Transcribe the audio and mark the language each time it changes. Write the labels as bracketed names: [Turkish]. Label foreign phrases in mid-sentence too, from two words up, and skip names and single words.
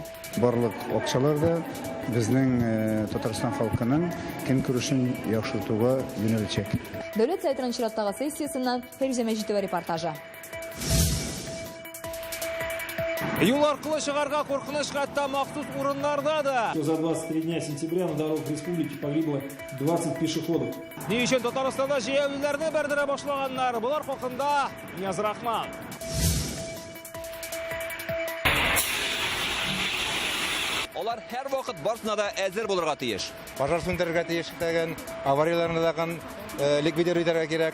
[Tatar] Барлык акчаларда безнең Татарстан халкының көнкүрешен яхшыртуга юнәлчәк. Дәүләт сайтының чираттагы сессиясеннән Фәрүзә Мәҗитова репортажы. Юл аркылы чыгарга куркыныч хәтта махсус урыннарда да. [Russian] За 23 дня сентября на дорогах республики погибло 20 пешеходов. [Tatar] Ни өчен Татарстанда җәяүләрне бәрдерә башлаганнар? Булар хакында Нияз Рахман. Алар һәр вакыт барсына да әзер булырга тиеш. Пожар сүндерергә тиеш дигән, аварияларны дагы ликвидер итәргә кирәк.